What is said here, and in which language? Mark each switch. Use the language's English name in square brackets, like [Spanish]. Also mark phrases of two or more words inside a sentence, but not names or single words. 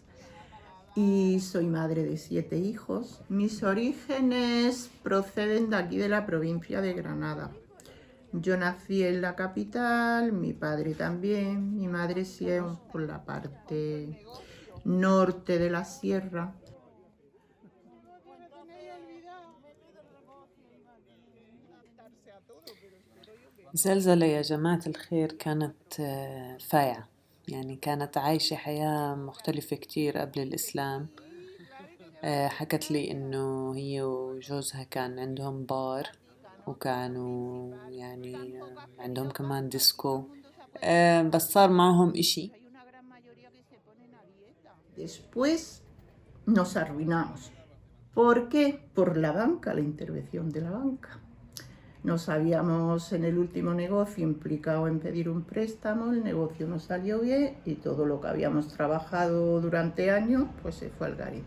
[Spanish] Y soy madre de 7 hijos. Mis orígenes proceden de aquí de la provincia de Granada. Yo nací en la capital, mi padre también, mi madre sí es por la parte norte de la sierra. [Arabic] زلزلة يا جماعة الخير كانت فايعة، يعني كانت عايشة حياة مختلفة كتير قبل الإسلام. حكت لي إنه هي وجوزها كان عندهم بار، وكانوا يعني عندهم كمان ديسكو، بس صار معهم إشي. [Spanish] Después nos arruinamos. ¿Por qué? Por la banca, la intervención de la banca. Nos habíamos en el último negocio implicado en pedir un préstamo, el negocio no salió bien y todo lo que habíamos trabajado durante años pues se fue al garete.